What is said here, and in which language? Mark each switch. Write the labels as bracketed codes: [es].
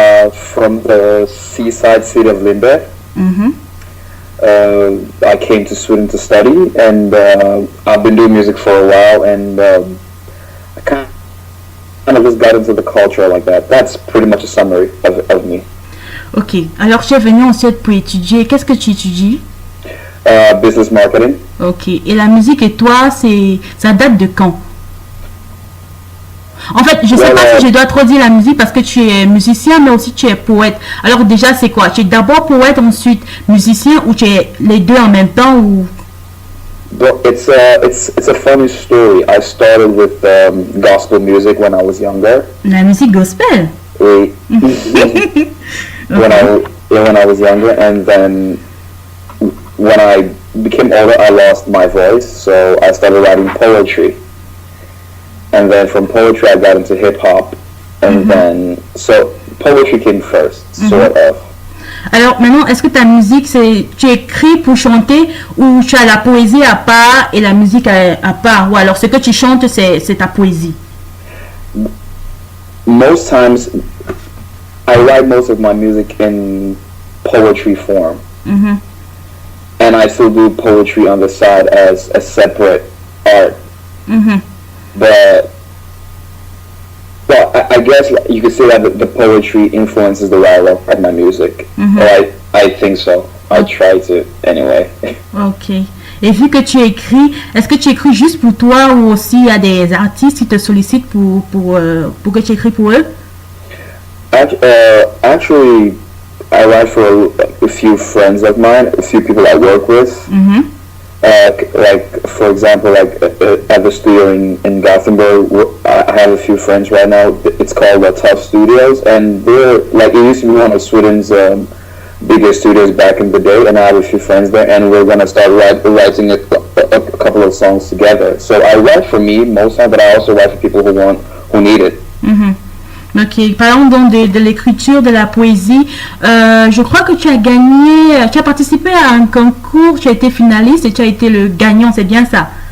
[en] From the seaside city of Lindbergh. Mm-hmm. I came to Sweden to study, and I've been doing music for a while, and I kind of just got into the culture like that. That's pretty much a summary of me. Ok. [fr] Alors, tu es venu en Suède pour étudier. Qu'est-ce que tu étudies? Business marketing. Ok. Et la musique et toi, ça date de quand? En fait, je ne sais pas si je dois trop dire la musique parce que tu es musicien, mais aussi tu es poète. Alors déjà, c'est quoi? Tu es d'abord poète, ensuite musicien, ou tu es les deux en même temps ou... [en] It's a funny story. I started with gospel music when I was younger. [fr] La musique gospel? Oui. [en] When I was younger, and then when I became older, I lost my voice, so I started writing poetry. And then from poetry, I got into hip hop, and then so poetry came first, sort of. [fr] Alors maintenant, est-ce que ta musique, tu écris pour chanter ou tu as la poésie à part et la musique à part? Ou alors ce que tu chantes, c'est ta poésie? [en] Most times, I write most of my music in poetry form, and I still do poetry on the side as a separate art. but well, I guess you could say that the poetry influences the way I write my music. I think so. I try to anyway. [fr] Ok. Et vu que tu écris, est-ce que tu écris juste pour toi ou aussi il y a des artistes qui te sollicitent pour que tu écris pour eux? [en] Actually, I write for a few friends of mine, a few people I work with. Like, for example, like at the studio in Gothenburg, I have a few friends right now. It's called Tough Studios, and they're like, it used to be one of Sweden's bigger studios back in the day, and I have a few friends there, and we're gonna start writing a couple of songs together. So I write for me most of the time, but I also write for people who need it. [fr] Ok, parlons donc de l'écriture, de la poésie. Je crois que tu as participé à un concours, tu as été finaliste et tu as été le gagnant, c'est bien ça?